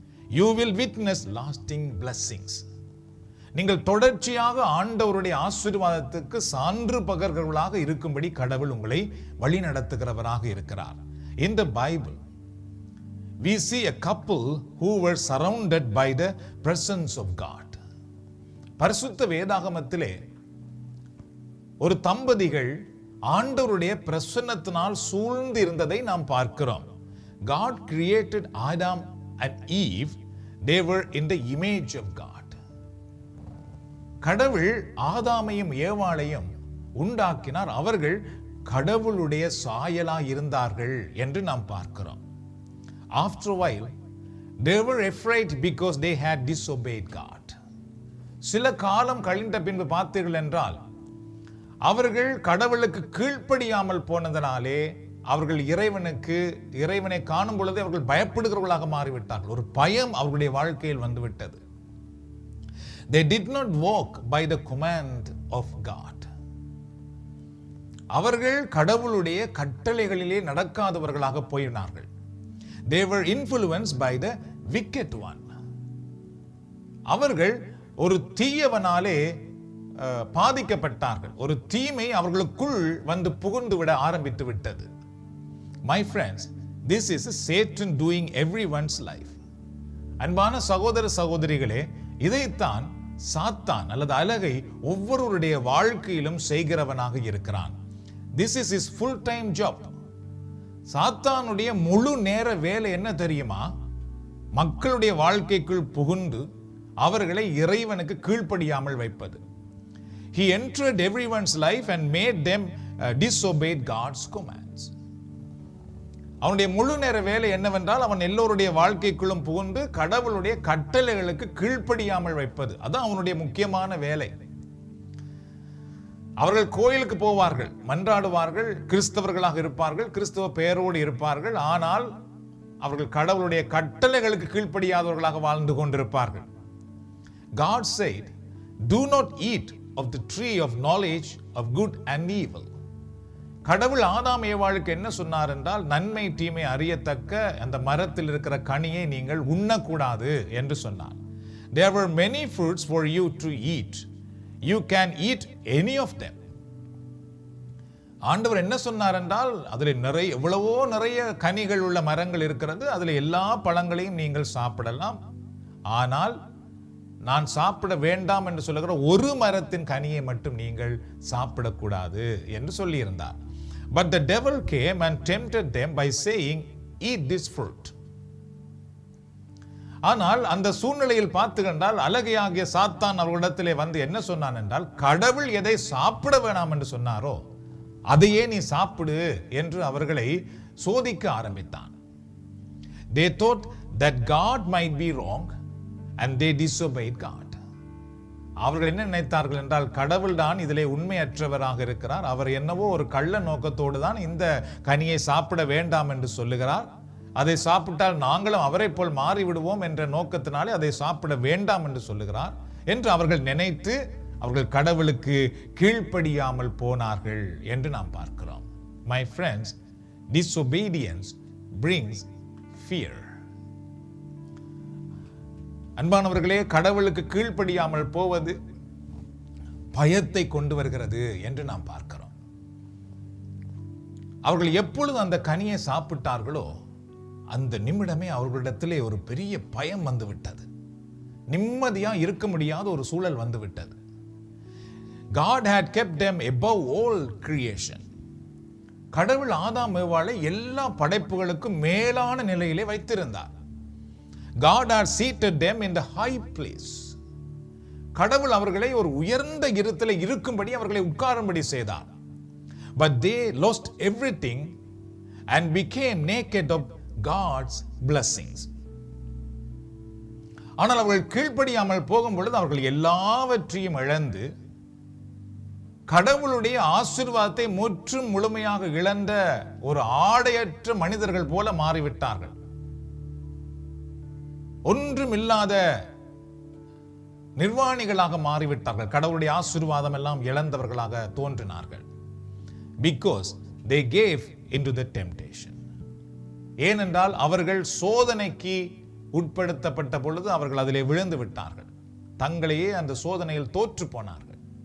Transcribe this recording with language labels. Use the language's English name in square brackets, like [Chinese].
[English] You will witness lasting blessings. [Tamil] நீங்கள் தொடர்ச்சியாக ஆண்டவருடைய ஆசீர்வாதத்துக்கு சான்று பகர்களாக இருக்கும்படி கடவுள் உங்களை வழி நடத்துகிறவராக இருக்கிறார். [English] In the Bible, we see a couple who were surrounded by the presence of God. [Tamil] பரிசுத்த வேதாகமத்திலே ஒரு தம்பதிகள் ஆண்டவருடைய பிரசன்னத்தினால் சூழ்ந்து இருந்ததை நாம் பார்க்கிறோம். [English] God created Adam and Eve. They were in the image of God. [Tamil] கடவுள் ஆதாமையும் ஏவாளையும் உண்டாக்கினார், அவர்கள் கடவுளுடைய சாயலாய் இருந்தார்கள் என்று நாம் பார்க்கிறோம். [English] After a while, they were afraid because they had disobeyed God. [Tamil] சில காலம் கழிந்த பின்பு பார்த்தீர்கள் என்றால் அவர்கள் கடவுளுக்கு கீழ்ப்படியாமல் போனதனாலே அவர்கள் இறைவனை காணும் பொழுது அவர்கள் பயப்படுகிறவர்களாக மாறிவிட்டார்கள். ஒரு பயம் அவர்களுடைய வாழ்க்கையில் வந்துவிட்டது. [English] They did not walk by the command of God. [Tamil] அவர்கள் கடவுளுடைய கட்டளைகளிலே நடக்காதவர்களாக போயினார்கள். [English] They were influenced by the wicked one. [Tamil] அவர்கள் ஒரு தீயவனாலே பாதிக்கப்பட்டார்கள். ஒரு தீமை அவர்களுக்குள் வந்து புகுந்து விட ஆரம்பித்து விட்டது. [English] My friends, this is Satan doing everyone's life. [Tamil] அன்பான சகோதர சகோதரிகளே, இதைத்தான் சாத்தான் அல்லது அலகை ஒவ்வொருவருடைய வாழ்க்கையிலும் செய்கிறவனாக இருக்கிறான். [English] This is his full-time job. [Tamil] சாத்தானுடைய முழு நேர வேலை என்ன தெரியுமா? மக்களுடைய வாழ்க்கைக்குள் புகுந்து அவர்களை இறைவனுக்கு கீழ்ப்படியாமல் வைப்பது. [English] He entered everyone's life and made them disobey God's commands. [Tamil] அவனுடைய முழு நேர வேலை என்னவென்றால் அவன் எல்லோருடைய வாழ்க்கைக்குள்ளும் புகுந்து கடவுளுடைய கட்டளைகளுக்கு கீழ்ப்படியாமல் வைப்பது. அதான் அவனுடைய முக்கியமான வேலை. அவர்கள் கோயிலுக்கு போவார்கள், மன்றாடுவார்கள், கிறிஸ்தவர்களாக இருப்பார்கள், கிறிஸ்தவ பெயரோடு இருப்பார்கள். ஆனால் அவர்கள் கடவுளுடைய கட்டளைகளுக்கு கீழ்ப்படியாதவர்களாக வாழ்ந்து கொண்டிருப்பார்கள். [English] God said, "Do not eat of the tree of knowledge of good and evil." [Tamil] கடவுள் ஆதாம் ஏவாளுக்கு என்ன சொன்னார் என்றால், நன்மை தீமை அறியத்தக்க அந்த மரத்தில் இருக்கிற கனியை நீங்கள் உண்ணக்கூடாது என்று சொன்னார். [English] There were many fruits for you to eat. You can eat any of them. [Tamil] ஆண்டவர் என்ன சொன்னார் என்றால், அதில் எவ்வளவோ நிறைய கனிகள் உள்ள மரங்கள் இருக்கிறது, அதில் எல்லா பழங்களையும் நீங்கள் சாப்பிடலாம். ஆனால் நான் சாப்பிட வேண்டாம் என்று சொல்லுகிற ஒரு மரத்தின் கனியை மட்டும் நீங்கள் சாப்பிடக்கூடாது என்று சொல்லியிருந்தார். [English] But the devil came and tempted them by saying, eat this fruit. [Tamil] ஆனால் அந்த சூழ்நிலையில் பார்த்து கண்டால் அலகையாகிய சாத்தான் அவர்களிடத்திலே வந்து என்ன சொன்னான் என்றால், கடவுள் எதை சாப்பிட வேணாம் என்று சொன்னாரோ அதையே நீ சாப்பிடு என்று அவர்களை சோதிக்க ஆரம்பித்தான். [English] They thought that God might be wrong and they disobeyed God. [Tamil] அவர்கள் என்ன நினைத்தார்கள் என்றால், கடவுள் தான் இதிலே உண்மையற்றவராக இருக்கிறார், அவர் என்னவோ ஒரு கள்ள நோக்கத்தோடு தான் இந்த கனியை சாப்பிட வேண்டாம் என்று சொல்லுகிறார், அதை சாப்பிட்டால் நாங்களும் அவரை போல் மாறிவிடுவோம் என்ற நோக்கத்தினாலே அதை சாப்பிட வேண்டாம் என்று சொல்லுகிறார் என்று அவர்கள் நினைத்து அவர்கள் கடவுளுக்கு கீழ்ப்படியாமல் போனார்கள் என்று நாம் பார்க்கிறோம். [English] My friends, disobedience brings fear. [Tamil] அன்பானவர்களே, கடவுளுக்கு கீழ்ப்படியாமல் போவது பயத்தை கொண்டு வருகிறது என்று நாம் பார்க்கிறோம். அவர்கள் எப்பொழுது அந்த கனியை சாப்பிட்டார்களோ அந்த நிமிடமே அவர்களிடத்திலே ஒரு பெரிய பயம் வந்துவிட்டது. நிம்மதியா இருக்க முடியாத ஒரு சூழல் வந்துவிட்டது. [English] God had kept them above all creation. [Tamil] கடவுள் ஆதாம் ஏவாளை எல்லா படைப்புகளுக்கும் மேலான நிலையிலே வைத்திருந்தார். [English] God had seated them in the high place. [Tamil] கடவுள் அவர்களை ஒரு உயர்ந்த இடத்திலே இருக்கும்படி அவர்களை உட்காரும்படி செய்தார். [English] But they lost everything and became naked of God's blessings. [Tamil] ஆனால் அவர்கள் கீழ்ப்படியாமல் போகும் பொழுது அவர்கள் எல்லாவற்றையும் இழந்து கடவுளுடைய ஆசீர்வாதத்தை முற்றும் முழுமையாக இழந்த ஒரு ஆடையற்ற மனிதர்கள் போல மாறிவிட்டார்கள். ஒன்றுமில்லாத நிர்வாணிகளாக மாறிவிட்டார்கள். கடவுளுடைய ஆசீர்வாதம் எல்லாம் இழந்தவர்களாக தோன்றினார்கள். [English] Because they gave into the temptation. [Tamil] ஏனென்றால் அவர்கள் சோதனைக்கு உட்படுத்தப்பட்ட பொழுது அவர்கள் அதிலே விழுந்து விட்டார்கள். தங்களையே அந்த சோதனையில் தோற்று போனார்கள்.